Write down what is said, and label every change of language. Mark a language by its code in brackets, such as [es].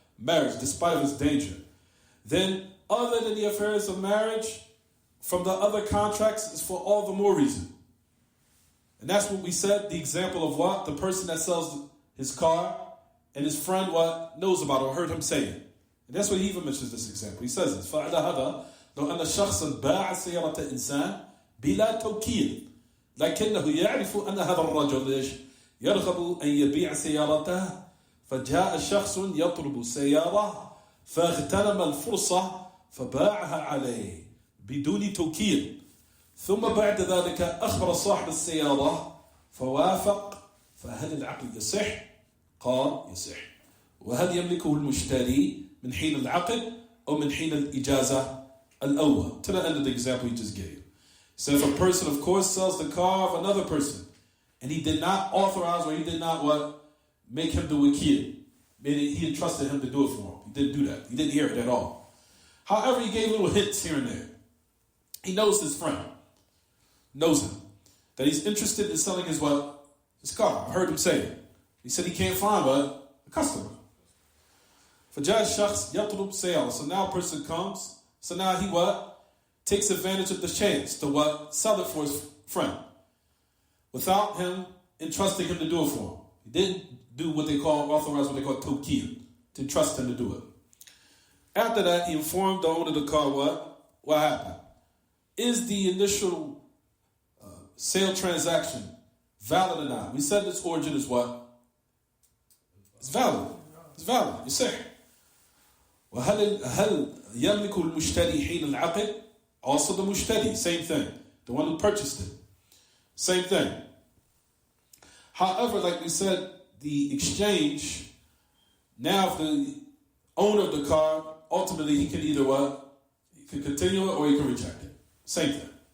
[en] Marriage, despite of its danger. Then, other than the affairs of marriage, from the other contracts is for all the more reason. And that's what we said, the example of what? The person that sells his car, and his friend what? Knows about it or heard him say it. And that's what he even mentions this example. He says this. [ar] فَعَلَى هَذَا لَوْ أَنَّ شَخْصًا بَاعَ سَيَّارَةَ إِنسَانٍ بلا توكيل لكنه يعرف أن هذا الرجل يرغب أن يبيع سيارته فجاء شخص يطلب سيارة فاغتنم الفرصة فباعها عليه بدون توكيل ثم بعد ذلك أخبر صاحب السيارة فوافق فهل العقد يصح؟ قال يصح. وهل يملكه المشتري من حين العقد أو من حين الإجازة الأول? [en] To the end of the example he just gave. So if a person of course sells the car of another person and he did not authorize or he did not make him the wakil, meaning he entrusted him to do it for him. He didn't do that. He didn't hear it at all. However, he gave little hints here and there. He knows his friend, knows him, that he's interested in selling his car. I heard him say it. He said he can't find a customer. [ar] فجاء الشخص يطلب سيارة. [en] So now a person comes. So now he takes advantage of the chance to sell it for his friend without him entrusting him to do it for him. He didn't do authorize what they call tawkil, to entrust him to do it. After that, he informed the owner of the car what happened. Is the initial sale transaction valid or not? We said its origin is what? It's valid. It's valid. You say. [ar] وهل يملك المشتري حين العقد? [en] Also the mushtari, same thing. The one who purchased it. Same thing. However, like we said, the exchange, now if the owner of the car, ultimately he can either he can continue it or he can reject it. Same thing.